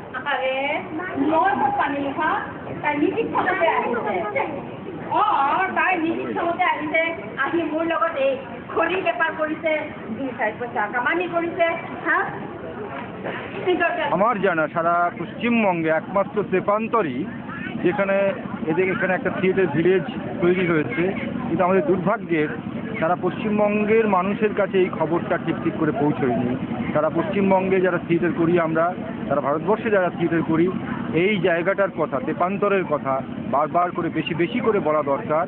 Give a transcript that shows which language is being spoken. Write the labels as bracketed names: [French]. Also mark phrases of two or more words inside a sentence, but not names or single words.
[Assamese] আরে মই ক'ত পানী লিখা তাই নিৰ্দিষ্টমতে আহিছে তাই নিৰ্দিষ্টমতে আহিছে আহি মোৰ লগত এই খৰি বেপাৰ কৰিছে 2-4 পইচা কামানি কৰিছে হা [Bangla] আমার জানা সারা পশ্চিমবঙ্গে একমাত্র তেপান্তরই যেখানে এখানে একটা থিয়েটার ভিলেজ তৈরি হয়েছে, কিন্তু আমাদের দুর্ভাগ্যের সারা পশ্চিমবঙ্গের মানুষের কাছে এই খবরটা ঠিক করে পৌঁছয়নি। সারা পশ্চিমবঙ্গে যারা থিয়েটার করি আমরা, সারা ভারতবর্ষে যারা থিয়েটার করি, এই জায়গাটার কথা, তেপান্তরের কথা বারবার করে বেশি করে বলা দরকার।